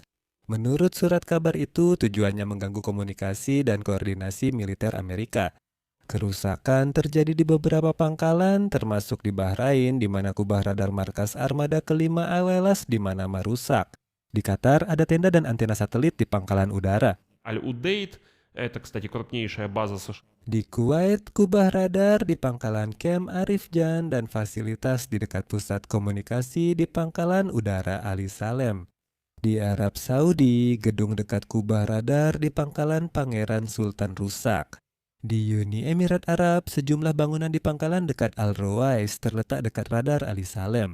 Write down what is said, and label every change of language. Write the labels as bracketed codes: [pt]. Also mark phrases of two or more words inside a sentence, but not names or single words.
[id] Menurut surat kabar itu, tujuannya mengganggu komunikasi dan koordinasi militer Amerika. Kerusakan terjadi di beberapa pangkalan, termasuk di Bahrain, di mana kubah radar markas armada kelima AWLAS di Manama rusak. Di Qatar, ada tenda dan antena satelit di pangkalan udara. [ru] Аль-Удейд, это, кстати, крупнейшая база США. [id] Di Kuwait, kubah radar di pangkalan Camp Arif Jan dan fasilitas di dekat pusat komunikasi di pangkalan udara Ali Salem. Di Arab Saudi, gedung dekat kubah radar di pangkalan Pangeran Sultan rusak. Di Uni Emirat Arab, sejumlah bangunan di pangkalan dekat Al Rawais terletak dekat radar Ali Salem.